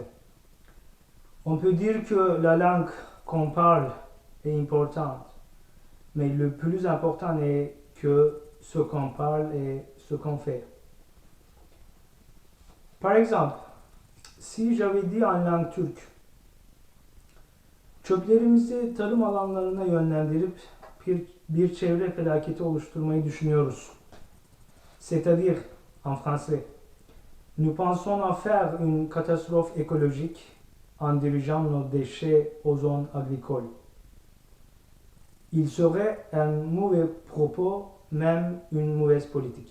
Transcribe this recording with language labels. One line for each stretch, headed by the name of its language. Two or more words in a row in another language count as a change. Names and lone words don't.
French: On peut dire que la langue qu'on parle est importante, mais le plus important n'est que ce qu'on parle et ce qu'on fait. Par exemple, si j'avais dit en langue turque,
Turkish: çöplerimizi tarım alanlarına yönlendirip bir çevre felaketi oluşturmayı düşünüyoruz.
French: C'est-à-dire, en français, nous pensons à faire une catastrophe écologique en dirigeant nos déchets aux zones agricoles. Il serait un mauvais propos, même une mauvaise politique.